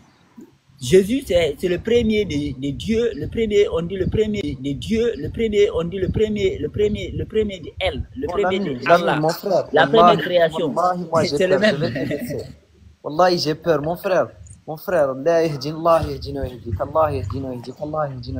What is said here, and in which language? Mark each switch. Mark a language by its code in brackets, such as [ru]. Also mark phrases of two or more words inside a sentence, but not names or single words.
[fr] Jésus, c'est le premier des dieux, le premier, on dit le premier des dieux, le premier, on dit le premier de elle, le premier de Allah, la première création. C'est le même. Wallahi, j'ai peur, mon frère. [ar] الله يهدينا، الله يهدينا، الله يهدينا، الله يهدينا.